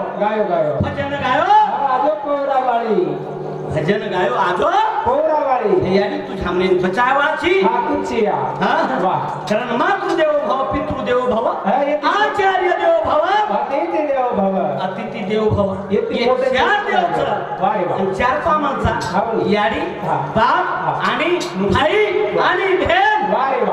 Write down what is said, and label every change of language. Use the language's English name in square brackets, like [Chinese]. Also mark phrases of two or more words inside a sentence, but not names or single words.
[Marathi] गायो गायो भजन गायो आजो कोरा वाली भजन गायो आजो कोरा वाली यानी तू हमने बचावाची हा कुचिया हां वाह [Sanskrit] कारण मातृदेव भव पितृदेव भव [Marathi] हा, [Sanskrit] आचार्य देव भव अतिथि देव भव अतिथि देव भव [Marathi] इतकी मोठे चार देव. देवचं वा रे वा. आणि चार पामांचा हो. याडी हा. बाप हा. आणि भाई आणि बहीण वा रे वा.